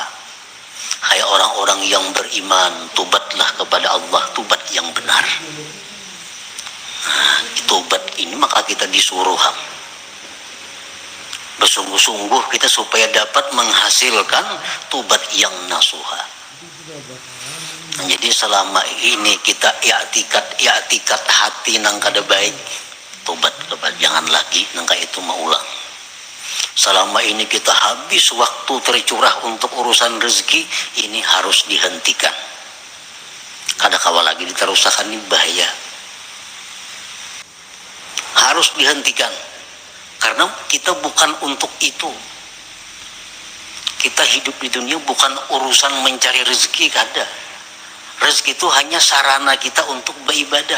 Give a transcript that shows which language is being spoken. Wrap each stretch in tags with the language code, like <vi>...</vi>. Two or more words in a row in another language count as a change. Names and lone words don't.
<id>Hai orang-orang yang beriman, tubatlah kepada Allah, tubat yang benar. Nah, tobat ini maka kita disuruh bersungguh-sungguh kita supaya dapat menghasilkan tobat yang nasuha.</id> <bjn>Nah, jadi selama ini kita i'tikad hati nang kada baik, tobat kepada jangan lagi nang itu maulang.</bjn> <id>Selama ini kita habis waktu tercurah untuk urusan rezeki, ini harus dihentikan.</id> <bjn>Kada kawal lagi diterusakan ini bahaya.</bjn> <id>Harus dihentikan. Karena kita bukan untuk itu. Kita hidup di dunia bukan urusan mencari rezeki, kada. Rezeki itu hanya sarana kita untuk beribadah.</id>